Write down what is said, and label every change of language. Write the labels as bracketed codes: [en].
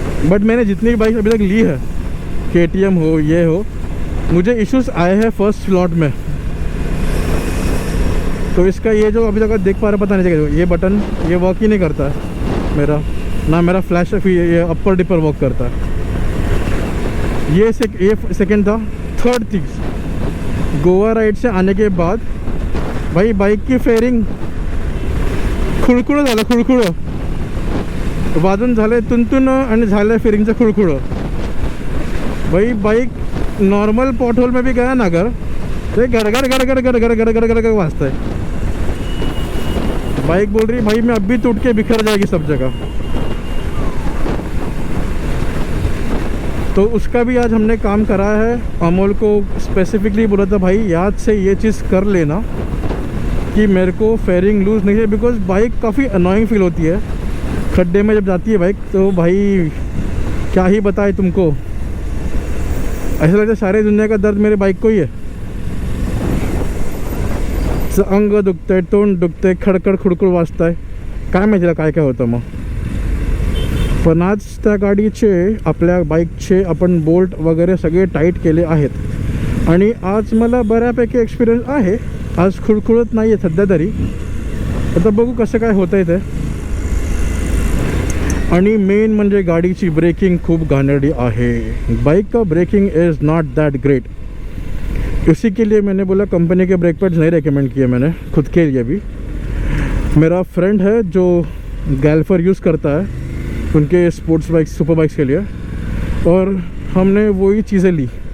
[hi] But मैंने जितनी भी बाइक अभी तक ली है, KTM हो ये हो, मुझे इश्यूज़ आए हैं फर्स्ट लॉट में। तो इसका ये जो अभी तक आप देख पा रहे पता नहीं चलेगा, ये बटन ये वर्क ही नहीं करता है मेरा, ना मेरा फ्लैश ये अपर डिपर वर्क करता है। ये सेकंड था। थर्ड चीज़, गोवा राइड से आने के बाद भाई बाइक की फेयरिंग [mr] खुळखुळं झालं, खुळखुळं वाजून झालं तुंतुन आणि झालं फेरिंगचं खुळखुळं। [hi] भाई बाइक नॉर्मल पॉटहोल में भी गया ना अगर, तो गड़गड़ गड़गड़ गड़गड़ गड़गड़ गड़गड़ [mr] वाजता [hi] है। बाइक बोल रही भाई मैं अब भी टूट के बिखर जाएगी सब जगह। तो उसका भी आज हमने काम कराया है। अमोल को स्पेसिफिकली बोला था भाई याद से ये चीज़ कर लेना कि मेरे को फेयरिंग लूज़ नहीं है, बिकॉज बाइक काफ़ी अनोइंग फील होती है खड्डे में जब जाती है बाइक। तो भाई क्या ही बताए तुमको, ऐसा लगता है सारे दुनिया का दर्द मेरे बाइक को ही है। [mr] अंग दुखतंय, तोंड दुखतंय, खडखड खुडखुड वाजताय, काय माहिती काय काय होतं मग। पण आज त्या गाडीचे आपल्या बाईकचे आपण बोल्ट वगैरे सगळे टाईट केले आहेत आणि आज मला बऱ्यापैकी एक्सपिरियन्स आहे। आज खुळखुळत नाही आहे सध्या तरी, आता बघू कसं काय होतं आहे ते। आणि मेन म्हणजे गाडीची ब्रेकिंग खूप घाणेरडी आहे। [hi] बाइक का breaking [en] is not that great, [hi] इसी के लिए मैंने बोला कंपनी के ब्रेक पैड्स नहीं रेकमेंड किए मैंने खुद के लिए भी। मेरा फ्रेंड है जो गैल्फर यूज़ करता है उनके स्पोर्ट्स बाइक्स सुपर बाइक्स के लिए, और हमने वही चीज़ें ली।